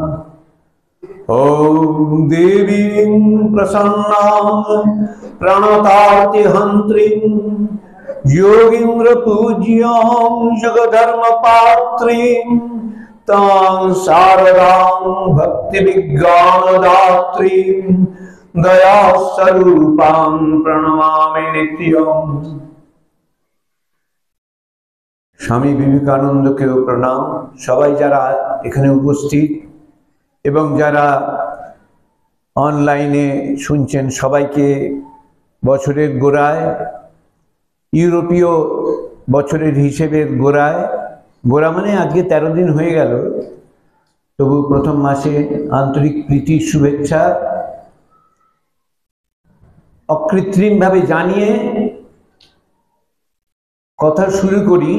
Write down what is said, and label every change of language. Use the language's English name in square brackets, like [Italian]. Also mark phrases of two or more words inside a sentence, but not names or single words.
[Sanskrit] ओम देवीं प्रसन्नां प्रणतार्तिहन्त्रीं योगीन्द्र पूज्यां जगधर्मपात्रीं तां शारदां भक्तिविज्ञानदात्रीं दयास्वरूपां प्रणमामि नित्यम्। [Bangla] স্বামী বিবেকানন্দকেও প্রণাম। सबाई যারা এখানে উপস্থিত এবং যারা অনলাইনে শুনছেন সবাইকে বছরের গোড়ায়, ইউরোপীয় বছরের হিসেবের গোড়ায়, গোড়া মানে আজকে 13 দিন হয়ে গেল, তবু প্রথম মাসে আন্তরিক প্রীতি শুভেচ্ছা অকৃত্রিমভাবে জানিয়ে কথা শুরু করি।